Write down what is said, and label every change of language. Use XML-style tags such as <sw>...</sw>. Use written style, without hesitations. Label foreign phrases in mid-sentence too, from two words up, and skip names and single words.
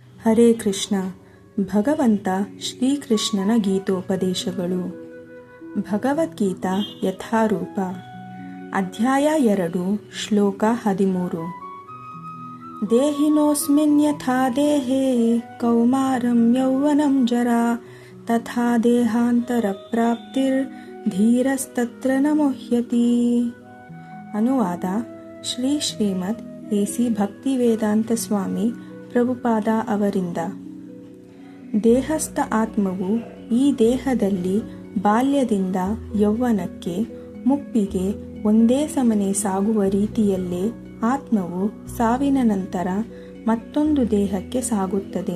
<sa>ಹರೇ ಕೃಷ್ಣ.</sa> <kn>ಭಗವಂತ ಶ್ರೀಕೃಷ್ಣನ ಗೀತೋಪದೇಶಗಳು. ಭಗವದ್ಗೀತಾ ಯಥಾರೂಪ. ಅಧ್ಯಾಯ 2, ಶ್ಲೋಕ 13.</kn> <sa>ದೇಹಿನೋಸ್ಮಿನ್ ಯಥಾ ದೇಹೇ ಕೌಮಾರಂ ಯೌವನಂ ಜರಾ ತಥಾ ದೇಹಾಂತರ ಪ್ರಾಪ್ತಿರ್ ಧೀರಸ್ತತ್ರ ನ ಮುಹ್ಯತಿ.</sa> <kn>ಅನುವಾದ: ಶ್ರೀಮದ್ ಎ.ಸಿ. ಭಕ್ತಿವೇದಾಂತ ಸ್ವಾಮಿ ಪ್ರಭುಪಾದ ಅವರಿಂದ. ದೇಹಸ್ಥ ಆತ್ಮವು ಈ ದೇಹದಲ್ಲಿ ಬಾಲ್ಯದಿಂದ ಯೌವನಕ್ಕೆ, ಮುಪ್ಪಿಗೆ ಒಂದೇ ಸಮನೆ ಸಾಗುವ ರೀತಿಯಲ್ಲೇ ಆತ್ಮವು ಸಾವಿನ ನಂತರ ಮತ್ತೊಂದು ದೇಹಕ್ಕೆ ಸಾಗುತ್ತದೆ.</kn>